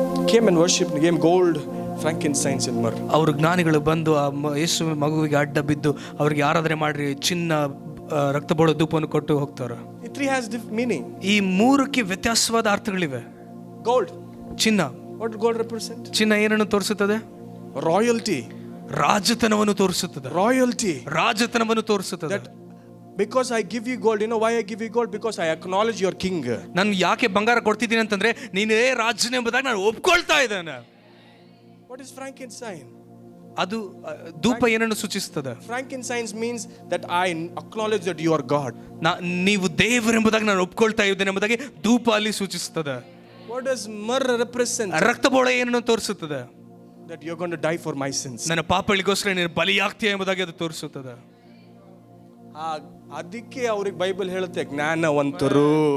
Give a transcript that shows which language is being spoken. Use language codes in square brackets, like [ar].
[en] Came and worshipped, gave gold, frankincense and myrrh. [kn] ಅವರು ಜ್ಞಾನಿಗಳು ಬಂದು ಆ ಯೇಸು ಮಗುವಿಗೆ ಅಡ್ಡ ಬಿದ್ದು ಅವರಿಗೆ ಆರಾಧನೆ ಮಾಡ್ರಿ, ಚಿನ್ನ ರಕ್ತಬೋಳ ಧೂಪವನ್ನು ಕೊಟ್ಟು ಹೋಗ್ತಾರೆ. [en] It has meaning. [kn] ಈ ಮೂರಕ್ಕೆ ವ್ಯತ್ಯಾಸವಾದ ಅರ್ಥಗಳಿವೆ. [en] Gold, [kn] ಚಿನ್ನ. [en] what does gold represent? [kn] ಚಿನ್ನ ಏನನ್ನು ತೋರಿಸುತ್ತದೆ? [en] Royalty. [kn] ರಾಜತನವನ್ನು ತೋರಿಸುತ್ತದೆ. [en] Royalty. [kn] ರಾಜತನವನ್ನು ತೋರಿಸುತ್ತದೆ. [en] Because I give you gold, you know why I give you gold? Because I acknowledge your king. [kn] ನಾನು ಯಾಕೆ ಬಂಗಾರ ಕೊಡ್ತಿದ್ದೀನಿ ಅಂತಂದ್ರೆ ನೀನೇ ರಾಜನೇ ಎಂಬುದಾಗಿ ನಾನು ಒಪ್ಕೊಳ್ತಾ ಇದ್ದೇನೆ. [en] What is frankincense? [kn] ಅದು ಧೂಪ ಏನನ್ನು ಸೂಚಿಸುತ್ತದೆ? [en] Frankincense means that I acknowledge that you are God. [kn] ನೀವು ದೇವರೆಂಬುದಾಗಿ ನಾನು ಒಪ್ಕೊಳ್ತಾ ಇದ್ದೇನೆ ಎಂಬುದಾಗಿ ಧೂಪ ಅಲ್ಲಿ ಸೂಚಿಸುತ್ತದೆ. [en] What does myrrh represent? [kn] ರಕ್ತಬೋಳ ಏನನ್ನು ತೋರಿಸುತ್ತದೆ? [en] That you are going to die for my sins. [kn] ನನ್ನ ಪಾಪಗಳಿಗೋಸ್ಕರ ನೀನು ಬಲಿಯಾಗ್ತೀಯ ಎಂಬುದಾಗಿ ಅದು ತೋರಿಸುತ್ತದೆ. ಅದಕ್ಕೆ ಅವ್ರಿಗೆ ಬೈಬಲ್ ಹೇಳುತ್ತೆ ಜ್ಞಾನವಂತರು.